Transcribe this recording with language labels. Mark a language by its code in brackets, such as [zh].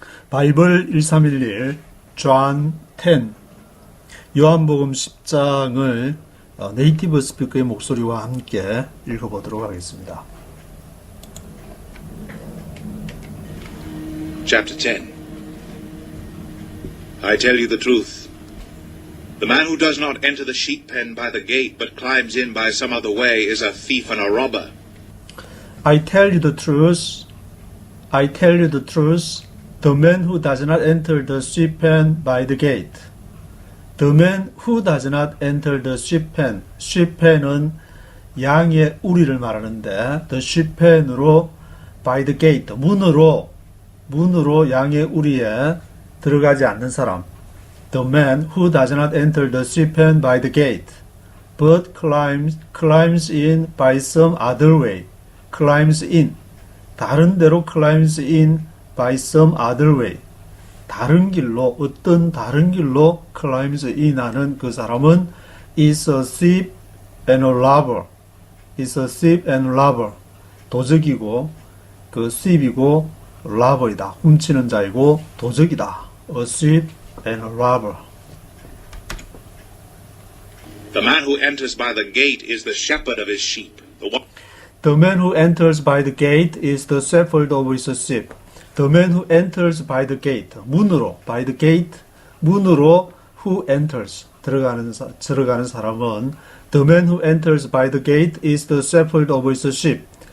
[ko] 바이블 1311 존 10 요한복음 10장을 네이티브 스피커의 목소리와 함께 읽어보도록 하겠습니다. [en] Chapter 10 I tell you the truth. The man who does not enter the sheep pen by the gate, but climbs in by some other way, is a thief and a robber. I tell you the truth. I tell you the truth. The man who does not enter the sheep pen by the gate. The man who does not enter the sheep pen. [ko] sheep pen은 양의 우리를 말하는데 [en] the sheep pen [ko] 으로 [en] by the gate [ko] 문으로 양의 우리에 들어가지 않는 사람. [en] The man who does not enter the sheep pen by the gate, but climbs in by some other way. climbs in [ko] 다른 데로 [en] climbs in by some other way. [ko] 다른 길로 어떤 다른 길로 [en] climbs in [ko] 하는 그 사람은 [en] is a thief and a robber. is a thief and robber. [ko] 도적이고 그 thief이고 robber이다. 훔치는 자이고 도적이다. [en] a thief and a robber. The man who enters by the gate is the shepherd of his sheep. The man who enters by the gate is the shepherd of his sheep. The man who enters by the gate, [ko] 문으로, [en] by the gate, 문으로 who enters, [ko] 들어가는 사람은 [en] the man who enters by the gate is the shepherd of his sheep.